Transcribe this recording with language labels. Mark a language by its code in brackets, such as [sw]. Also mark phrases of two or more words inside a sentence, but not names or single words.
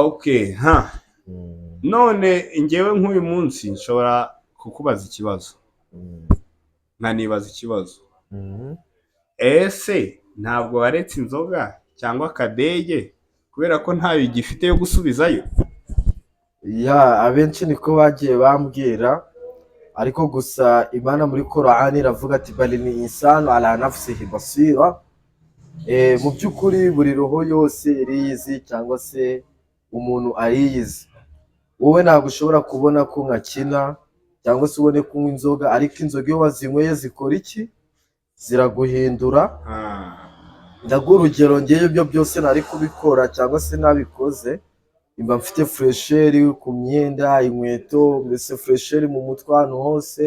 [rw] Okay, none njyewe nk'uyu munsi nshobora kukubaza ikibazo, nkanibaza ikibazo. Ese ntabwo waretse inzoga cyangwa akadege kubera ko ntayo igifite yo gusubizayo? Abenshi niko bagiye bambwira, ariko gusa Imana muri Korani iravuga ati [ar] بل الإنسان على نفسه بصيرة. [rw] Mu by'ukuri buri roho yose iriyizi cyangwa se umuntu ariyizi. Wowe ntabwo ushobora kubona ko nkakina cyangwa se ubone kunywa inzoga, ariko inzoga iyo wazinyweye zikora iki? Ziraguhindura. Ndaguha urugero, ngewe ibyo byose nari kubikora cyangwa se nabikoze imba mfite fresheri ku myenda, inkweto, mbese fresheri mu mutwe ahantu hose.